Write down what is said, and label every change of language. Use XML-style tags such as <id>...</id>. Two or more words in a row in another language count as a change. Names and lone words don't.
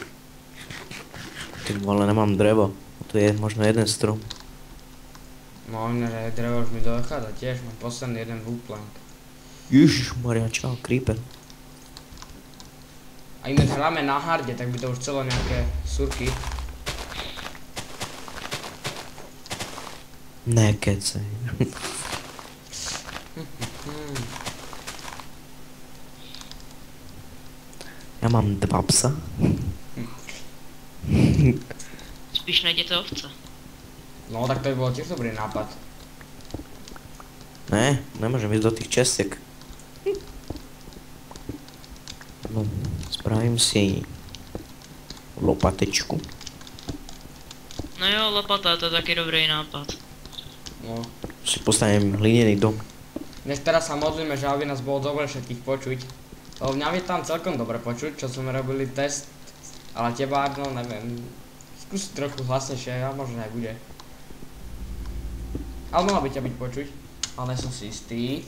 <cs>Ty vole,</cs> <sk>nemám drevo. To je možno jeden strom. No že drevo už mi dochádza tiež, mám posledný jeden woodplank. Ježišmaria, čau, creeper. A ináč hráme na harde, tak by to už celo nejaké surky.</sk> <cs>Nekecej. Já mám 2 psa. Spíš najděte ovce.</cs> <sk>No tak to by bolo tiež dobrý nápad.</sk> <cs>Ne, nemůžem jít do těch česek.</cs> <sk>No, spravím si lopatečku.</sk> <cs>No jo, lopata, to je taky dobrý nápad. No.</cs> <sk>Si postavím hliněný dom. Dnes teraz sa modlíme, že aby nás bolo dobre všetkých počuť. Lebo mňa by tam celkom dobre počuť, čo sme robili test. Ale teba, Arno, neviem. Skús trochu hlasnejšie, a možno nebude. Ale mala by ťa byť počuť. Ale nie som si istý.</sk>